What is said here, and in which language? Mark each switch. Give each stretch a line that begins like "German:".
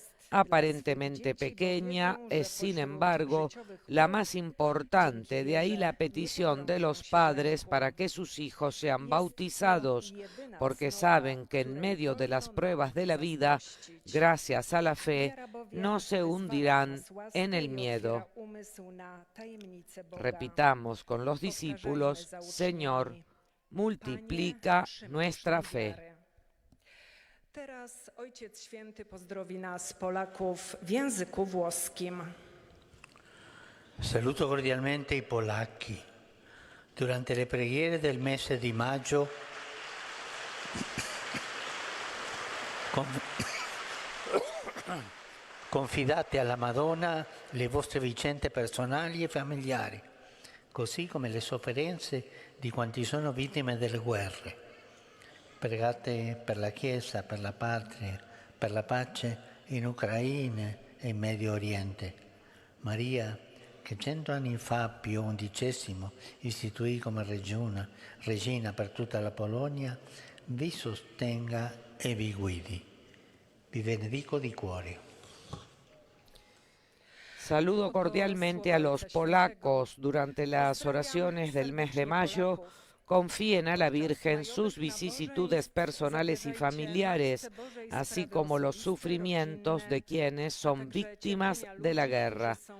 Spanish: Aparentemente pequeña, es sin embargo la más importante, de ahí la petición de los padres para que sus hijos sean bautizados, porque saben que en medio de las pruebas de la vida, gracias a la fe, no se hundirán en el miedo. Repitamos con los discípulos: Señor, multiplica nuestra fe.
Polish: Teraz Ojciec Święty pozdrowi nas, Polaków, w języku włoskim.
Italian: Saluto cordialmente i polacchi. Durante le preghiere del mese di maggio confidate alla Madonna le vostre vicende personali e familiari, così come le sofferenze di quanti sono vittime delle guerre. Pregate per la Chiesa, per la patria, per la pace in Ucraina e in Medio Oriente. Maria, che 100 anni fa Pio XI istituì come regina per tutta la Polonia, vi sostenga e vi guidi. Vi benedico di cuore.
Spanish: Saludo cordialmente a los polacos. Durante las oraciones del mes de mayo, confíen a la Virgen sus vicisitudes personales y familiares, así como los sufrimientos de quienes son víctimas de la guerra.